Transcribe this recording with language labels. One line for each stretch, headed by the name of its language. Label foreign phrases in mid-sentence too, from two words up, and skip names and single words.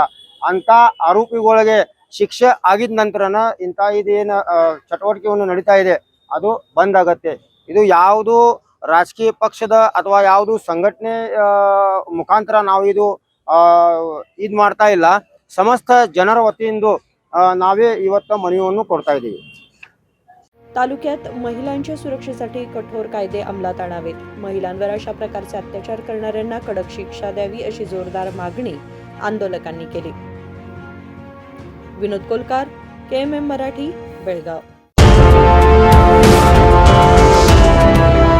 Kannada: ಅಂಥ ಆರೋಪಿಗಳಿಗೆ ಶಿಕ್ಷೆ ಆಗಿದ ನಂತರನ ಇದೇನು ಚಟುವಟಿಕೆಯನ್ನು ನಡೀತಾ ಇದೆ ಅದು ಬಂದ್ ಆಗತ್ತೆ। ಇದು ಯಾವುದು ರಾಜಕೀಯ ಪಕ್ಷದ ಅಥವಾ ಯಾವುದು ಸಂಘಟನೆ ಮುಖಾಂತರ ನಾವು ಇದು ಮಾಡ್ತಾ ಇಲ್ಲ, ಸಮಸ್ತ ಜನರ वतीಯಿಂದ ನಾವೇ ಇವತ್ತು ಮನವಿಯನ್ನು ಕೊಡ್ತಾ ಇದ್ದೀವಿ।
Marathi: तालुक्यात महिलांच्या सुरक्षेसाठी कठोर कायदे अंमलात आणावेत, महिलांवर अशा प्रकारचे अत्याचार करणाऱ्यांना कडक शिक्षा द्यावी अशी जोरदार मागणी आंदोलकांनी केली। विनोद कोलकार, KMM मराठी, बेळगाव।